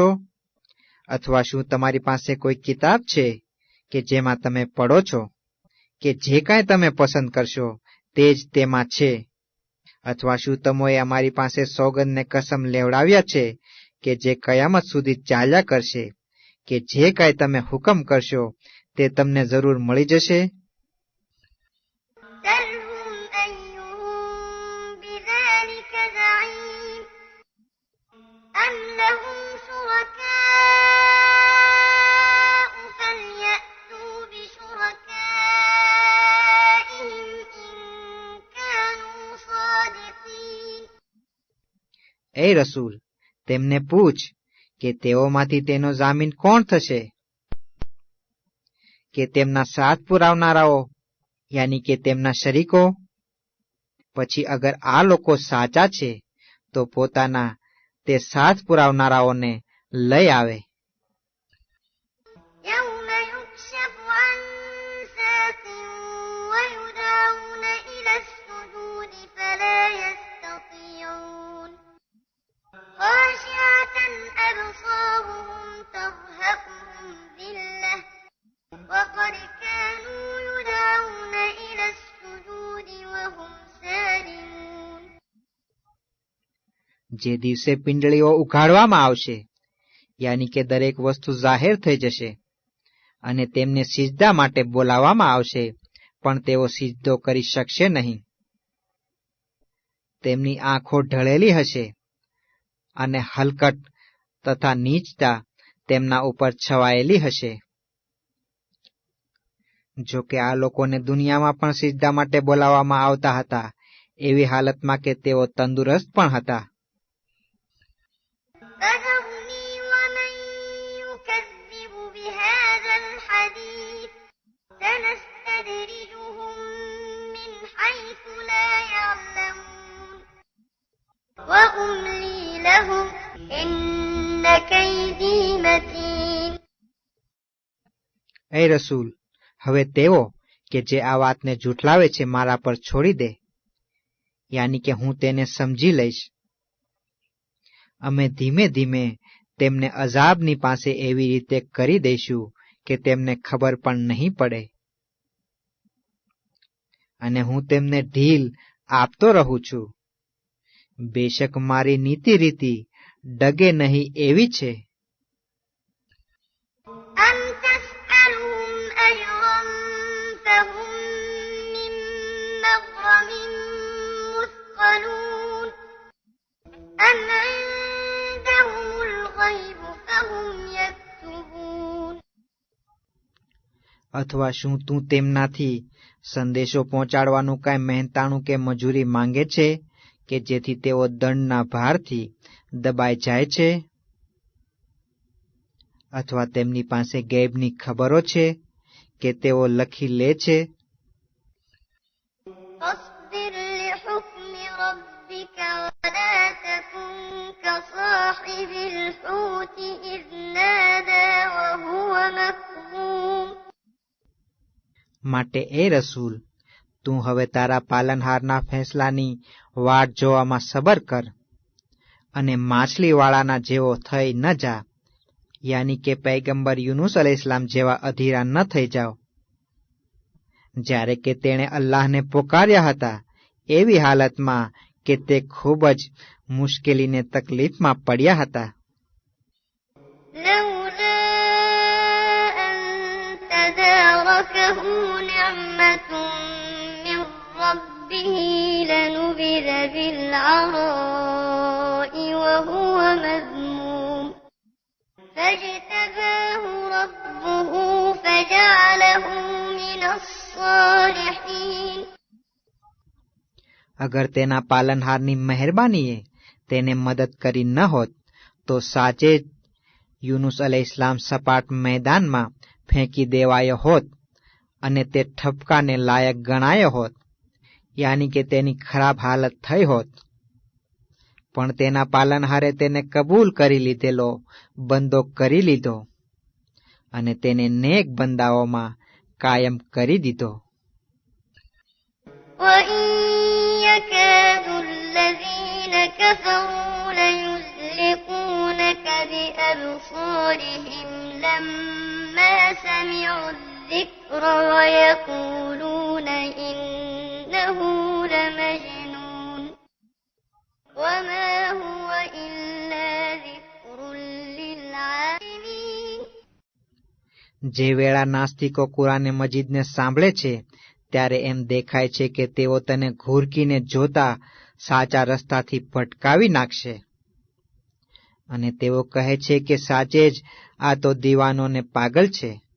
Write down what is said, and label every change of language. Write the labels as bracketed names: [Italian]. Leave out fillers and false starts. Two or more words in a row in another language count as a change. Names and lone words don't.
[Gujarati] અથવા શું તમારી પાસે કોઈ કિતાબ છે કે જેમાં તમે પડો છો કે જે કાંઈ તમે પસંદ કરશો તે જ તેમાં છે? અથવા શું તમોએ અમારી પાસે સોગંદને કસમ લેવડાવ્યા છે કે જે કયામત સુધી ચાલ્યા કરશે કે જે કાંઈ તમે હુકમ કરશો તે તમને જરૂર મળી જશે? [Arabic] سلهم أيهم بذلك زعيم أم لهم شركاء فليأتوا بشركائهم إن كانوا صادقين. [Gujarati] એ રસૂલ, તેમને પૂછ કે તેઓમાંથી તેનો જામીન કોણ થશે? કે તેમના સાથ પુરાવનારાઓ, યાની કે તેમના શરીકો? પછી અગર આ લોકો સાચા છે તો પોતાના તે સાથ પુરાવનારાઓને લઈ આવે. [Arabic] يوم يكشف عن ساق ويدعون إلى السجود فلا يستطيعون خاشعة أبصارهم ترهقهم ذلة وقد كانوا يدعون إلى السجود وهم سالمون. [Gujarati] જે દિવસે પિંડળીઓ ઉઘાડવામાં આવશે, યાની કે દરેક વસ્તુ જાહેર થઈ જશે, અને તેમને સિજદા માટે બોલાવવામાં આવશે, પણ તેઓ સિજદો કરી શકશે નહીં. તેમની આંખો ઢળેલી હશે અને હલકટ તથા નીચતા તેમના ઉપર છવાયેલી હશે. જો કે આ લોકોને દુનિયામાં પણ સિજદા માટે બોલાવવામાં આવતા હતા, એવી હાલતમાં કે તેઓ તંદુરસ્ત પણ હતા. [Arabic] فذرني ومن يكذب بهذا الحديث سنستدرجهم من حيث لا يعلمون وأملي لهم إن كيدي متين. [Gujarati] એ રસૂલ, હવે તેઓ કે જે આ વાતને જૂઠલાવે છે મારા પર છોડી દે, યાની કે હું તેને સમજી લઈશ. અમે ધીમે ધીમે તેમને અઝાબની પાસે એવી રીતે કરી દઈશું કે તેમને ખબર પણ નહીં પડે, અને હું તેમને ઢીલ આપતો રહું છું. બેશક મારી નીતિ રીતિ ડગે નહીં એવી છે. [Arabic] أم تسألهم أجرا فهم من مغرم مثقلون أم عندهم الغيب فهم يكتبون. [Gujarati] અથવા શું તું તેમનાથી સંદેશો પહોંચાડવાનું કાંઈ મહેનતાણું કે મજૂરી માંગે છે કે જેથી તેઓ દંડના ભારથી દબાઈ જાય છે? અથવા તેમની પાસે ગૈબની ખબરો છે કે તેઓ લખી લે છે? [Arabic] فاصبر لحكم ربك ولا تكن كصاحب الحوت إذ نادى وهو مكظوم. [Gujarati] માટે એ રસૂલ, તું હવે તારા પાલનહારના ફેંસલાની વાટ જોવામાં સબર કર, અને માછલીવાળાના જેવો થઈ ન જા, યાની કે પૈગંબર યુનુસ અલૈહિસ્સલામ જેવા અધીરા ન થઈ જાઓ, જ્યારે કે તેણે અલ્લાહને પોકાર્યા હતા એવી હાલતમાં કે તે ખૂબ જ મુશ્કેલીને તકલીફમાં પડ્યા હતા. [Arabic] لولا أن تداركه نعمة من ربه لنبذ بالعراء وهو مذموم فاجتباه ربه فجعله من الصالحين. [Gujarati] અગર તેના પાલનહારની મહેરબાનીએ તેને મદદ કરી ન હોત તો સાચે જ યુનુસ અલૈહિસ્સલામ સપાટ મેદાનમાં ફેંકી દેવાયો હોત અને તે ઠપકાને લાયક ગણાયો હોત, યાની કે તેની ખરાબ હાલત થઈ હોત. પણ તેના પાલનહારે તેને કબૂલ કરી લીધેલો બંદો કરી લીધો અને તેને નેક બંદાઓમાં કાયમ કરી દીધો. [Arabic] وإن يكاد الذين كفروا ليزلقونك أبصارهم لما سمعوا الذكر ويقولون إنه لمجنون وما هو إلا ذكر للعالمين. [Gujarati] જે વેળા નાસ્તિકો કુરાને મજીદને સાંભળે છે ત્યારે એમ દેખાય છે કે તેઓ તેને ઘૂરકીને જોતા સાચા રસ્તાથી ભટકાવી નાખશે અને તેઓ કહે છે કે સાચે જ આ તો દીવાનોને પાગલ છે.